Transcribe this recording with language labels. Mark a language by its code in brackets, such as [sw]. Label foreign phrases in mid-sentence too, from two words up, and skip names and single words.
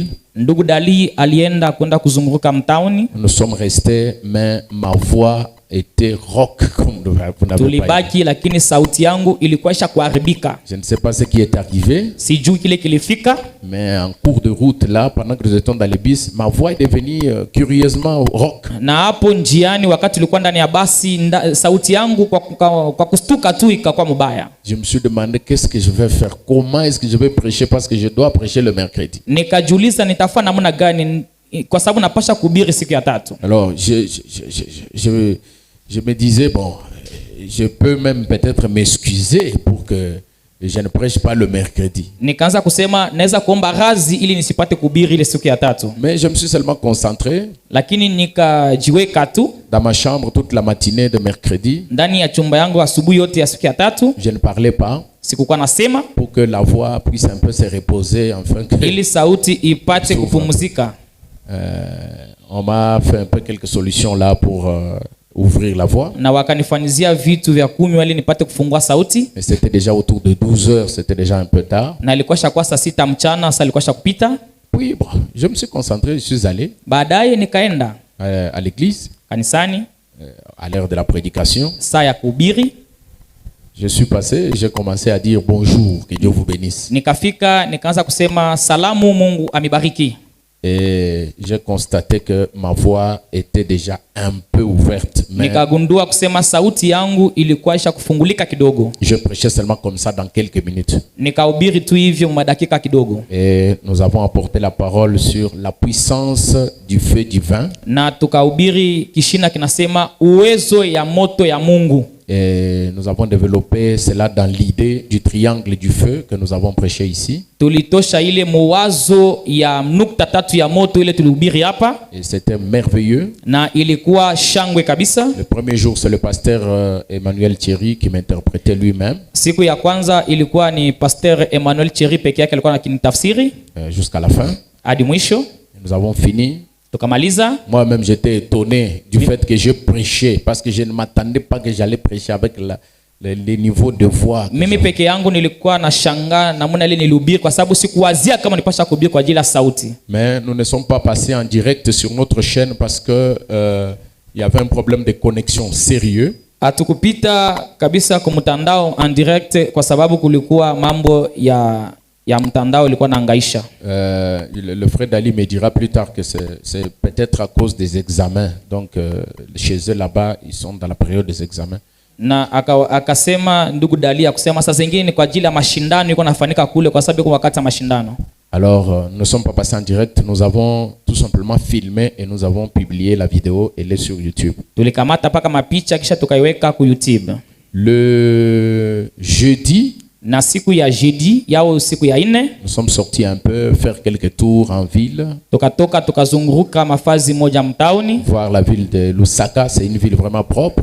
[sw] ndugu Dali alienda kwenda kuzunguruka mtauni. [fr] Nous sommes restés, mais ma voix était rock comme vous n'avez pas. [sw] Tulibaki, lakini sauti yangu ilikuwa isha kuharibika. [fr] Je ne sais pas ce qui est arrivé, [sw] Sijui kile kilifika, [fr] mais en cours de route là, pendant que nous étions dans les bus, ma voix est devenue curieusement rock. [sw] na hapo njiani wakati tulikuwa ndani ya basi sauti yangu kwa kustuka tu ikakuwa mbaya. [fr] Je me suis demandé qu'est-ce que je vais faire, comment est-ce que je vais prêcher, parce que je dois prêcher le mercredi. [sw] Nikajiuliza nitafanya namna gani kwa sababu napasha kuhubiri siku ya tatu. [fr] Alors je me disais, bon, je peux même peut-être m'excuser pour que je ne prêche pas le mercredi. [sw] Nikaanza kusema naweza kuomba radhi ili nisipate kuhubiri ile siku ya tatu. [fr] Mais je me suis seulement concentré [sw] Lakini nikajiweka tu [fr] dans ma chambre toute la matinée de mercredi. [sw] ndani ya chumba yangu asubuhi yote ya siku ya tatu. [fr] Je ne parlais pas [sw] Sikukuwa nasema [fr] pour que la voix puisse un peu se reposer, enfin que [sw] ili sauti ipate kupumzika. [fr] on m'a fait un peu quelques solutions là pour ouvrir la voix. [sw] Na wakanifanyizia vitu vya kunywa ili nipate kufungua sauti. [fr] Mais c'était déjà autour de 12 heures, c'était déjà un peu tard. [sw] Na ilikuwa shakuwa saa 6 mchana, sasa ilikuwa shakupita. [fr] Oui, bon, je me suis concentré, je suis allé [sw] Baadaye nikaenda [fr] à l'église [sw] kanisani [fr] à l'heure de la prédication. [sw] saa ya kuhubiri. [fr] Je suis passé, j'ai commencé à dire bonjour, que Dieu vous bénisse. [sw] Nikafika nikaanza kusema salamu, Mungu amibariki. [fr] Et j'ai constaté que ma voix était déjà un peu ouverte. Mais [sw] Nikagundua kusema sauti yangu ilikuwa isha kufungulika kidogo. [fr] je prêchais seulement comme ça dans quelques minutes. [sw] Nikahubiri tu hivyo madakika kidogo. [fr] Et nous avons apporté la parole sur la puissance du feu divin. [sw] Na tukahubiri kishina kinasema uwezo ya moto ya Mungu. [fr] Et nous avons développé cela dans l'idée du triangle du feu que nous avons prêché ici. [sw] Tulitosha ile mawazo ya nukta tatu ya moto ile tulihubiri hapa, [fr] Et c'était merveilleux. [sw] na ilikuwa shangwe kabisa. [fr] Le premier jour, c'est le pasteur Emmanuel Thierry qui m'interprétait lui-même [sw] Siku ya kwanza ilikuwa ni Pasteur Emmanuel Thierry peke yake alikuwa akinitafsiri [fr] jusqu'à la fin. [sw] hadi mwisho. [fr] Et nous avons fini. [sw] Tukamaliza. [fr] Moi-même, j'étais étonné du fait que je prêchais parce que je ne m'attendais pas que j'allais prêcher avec les niveaux de voix. [sw] Mimi peke yangu nilikuwa na shangaa namna ile nilihubiri kwa sababu sikuwazia kama nipasha kuhubiri kwa ajili ya sauti. [fr] Mais nous ne sommes pas passés en direct sur notre chaîne parce que il y avait un problème de connexion sérieux. [sw] Hatukupita kabisa kwa mtandao [fr] en direct [sw] kwa sababu kulikuwa mambo ya mtandao ilikuwa naangaisha. [fr] Le frère Dali me dira plus tard que c'est peut-être à cause des examens. Donc chez eux là-bas, ils sont dans la période des examens. [sw] Na akasema ndugu Dali akusema saa zingine ni kwa ajili ya mashindano iko nafanyika kule kwa sababu kwa wakati wa mashindano. [fr] Alors nous ne sommes pas passés en direct, nous avons tout simplement filmé et nous avons publié la vidéo, elle est sur YouTube. [sw] Tulikamata paka mapicha kisha tukaiweka ku YouTube. [fr] Le jeudi, [sw] na siku ya jeudi yao siku ya ine [fr] nous sommes sortis un peu faire quelques tours en ville. [sw] tukatoka tukazunguruka mafazi moja mtauni, [fr] Voir la ville de Lusaka, c'est une ville vraiment propre.